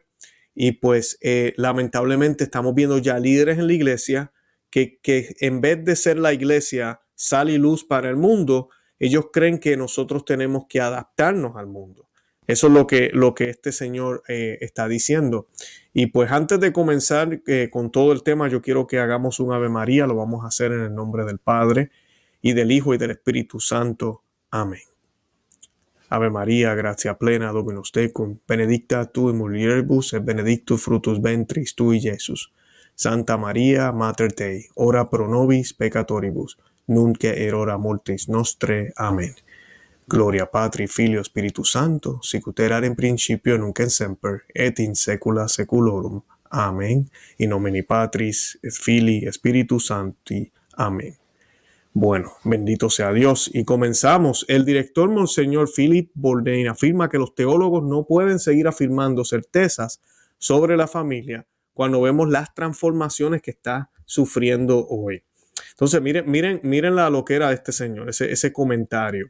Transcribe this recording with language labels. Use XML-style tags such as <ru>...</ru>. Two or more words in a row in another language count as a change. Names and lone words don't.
<es>Y pues lamentablemente estamos viendo ya líderes en la iglesia que en vez de ser la iglesia sal y luz para el mundo, ellos creen que nosotros tenemos que adaptarnos al mundo. Eso es lo que este señor está diciendo. Y pues antes de comenzar con todo el tema, yo quiero que hagamos un Ave María. Lo vamos a hacer en el nombre del Padre, y del Hijo, y del Espíritu Santo. Amén.</es> <la>Ave María, gratia plena, Dominus tecum, benedicta tu in mulieribus, et benedictus fructus ventris tui, Iesus. Santa Maria, Mater Dei, ora pro nobis peccatoribus, nunc et erora mortis nostre. Amen. Gloria Patri, Filio, Spiritus Sancto, sic ut erat in principio, nunc et semper, et in saecula saeculorum. Amen. In nomine Patris, et Filii, et Spiritus Sancti.</la> <es>Amén. Bueno, bendito sea Dios. Y comenzamos. El director Monseñor Philip Bourdain afirma que los teólogos no pueden seguir afirmando certezas sobre la familia cuando vemos las transformaciones que está sufriendo hoy. Entonces, miren la loquera de este señor, ese comentario.</es>